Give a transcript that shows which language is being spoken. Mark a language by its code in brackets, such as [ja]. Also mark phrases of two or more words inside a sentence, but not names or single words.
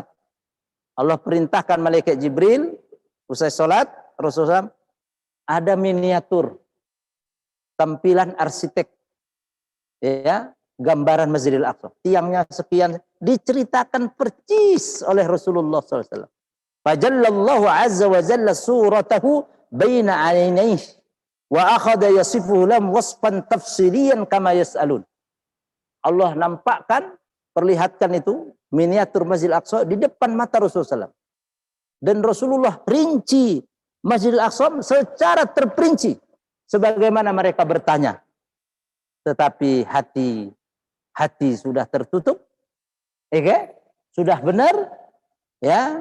[id] Allah perintahkan malaikat Jibril, usai salat, Rasulullah SAW, ada miniatur tampilan arsitek, ya, gambaran Masjidil Aqsa. Tiangnya sekian, diceritakan percis oleh Rasulullah SAW. [ar] فجلاه الله عز وجل صورته بين عينيه وأخذ يصفه له وصفا تفصيليا كما يسألون. [id] Allah nampakkan, perlihatkan itu miniatur Masjidil Aqsa di depan mata Rasulullah SAW. Dan Rasulullah rinci Masjidil Aqsa secara terperinci sebagaimana mereka bertanya. Tetapi hati sudah tertutup, sudah benar, ya.